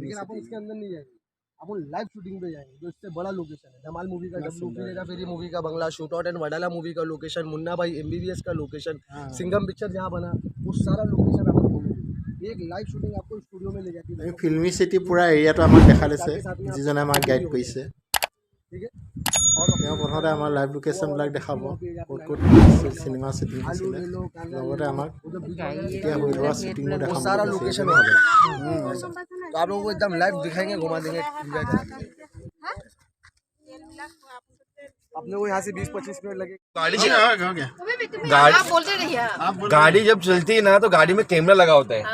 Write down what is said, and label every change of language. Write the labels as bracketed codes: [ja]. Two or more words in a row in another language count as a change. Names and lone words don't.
[hi] लेकिन आप इसके अंदर नहीं जाएंगे, आप [en] live shooting [hi] पे जाएंगे जो इससे बड़ा लोकेशन है। धमाल मूवी का हेरा फेरी मूवी का बंगला, शूट आउट एंड वडाला मूवी का लोकेशन, मुन्ना भाई MBBS का लोकेशन, सिंघम पिक्चर जहाँ बना वो सारा लोकेशन आपको एक [en] live shooting [hi] आपको स्टूडियो में ले जाती है। [as] फिल्मी सिटी पूरा एरियाটো আমাক দেখা দিছে, যিজনে আমাক গাইড কৰিছে। [hi] ठीक है, [as] তেওঁ প্ৰথমতে আমাৰ [en] live locations [as] দেখাব, ক'ত ক'ত [en] cinema shooting [as] হৈছিলে, লগতে আমাক এতিয়া হৈ থকা শ্বুটিঙো দেখাব। [hi] सारा लोकेशन तो आप लोगों को एकदम लाइव दिखाएंगे, घुमा देंगे। अपने को यहाँ से 20-25 मिनट लगे। गाड़ी जब चलती है ना तो गाड़ी में कैमरा लगा होता है।